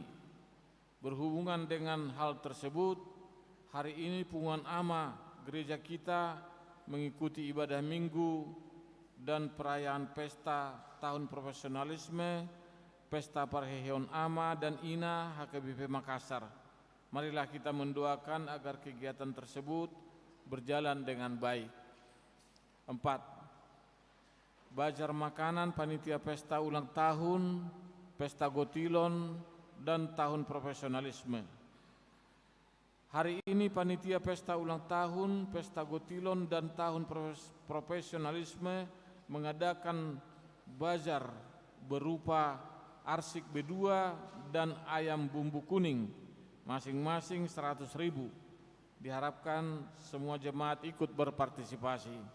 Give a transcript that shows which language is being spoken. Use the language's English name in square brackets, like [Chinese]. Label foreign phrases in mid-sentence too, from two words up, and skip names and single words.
[Indonesian] Berhubungan dengan hal tersebut, hari ini Punguan Ama gereja kita mengikuti ibadah minggu dan perayaan pesta tahun profesionalisme Pesta Parheheon Ama dan Ina HKBP Makassar. Marilah kita mendoakan agar kegiatan tersebut berjalan dengan baik. 4. Bajar makanan panitia pesta ulang tahun, pesta gotilon, dan tahun profesionalisme. Hari ini panitia pesta ulang tahun, pesta gotilon, dan tahun profesionalisme mengadakan bazar berupa arsik B2 dan ayam bumbu kuning masing-masing 100.000. Diharapkan semua jemaat ikut berpartisipasi.